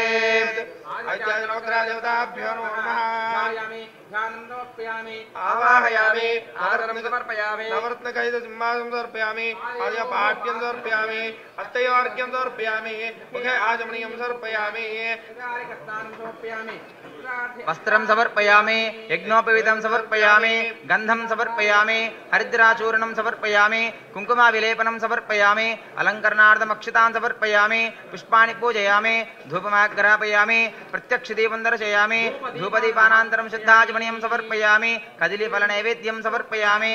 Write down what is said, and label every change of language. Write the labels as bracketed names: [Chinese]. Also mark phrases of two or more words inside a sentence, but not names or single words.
[Sanskrit] देवताभ्यो नमः आवाहयामि आदरं समर्पयामि नवरत्नकैतसिंहासनं समर्पयामि आर्घ्यं समर्पयामि हस्तयोर्घ्यं समर्पयामि मुखे आचमनीयं समर्पयामि వస్త్రం సమర్పయామి, యజ్ఞోపవీతం సమర్పయామి, గంధం సమర్పయామి, హరిద్రాచూర్ణం సమర్పయామి, కుంకుమ విలేపనం సమర్పయామి, అలంకరణార్థం అక్షతాన్ సమర్పయామి, పుష్పాన్ని పూజయామి, ధూపమాగ్రాపయామి, ప్రత్యక్షదీపం దర్శయామి, ధూపదీపానంతరం శుద్ధాచమనీయం సమర్పయామి, కదిలిఫల నైవేద్యం సమర్పయామి.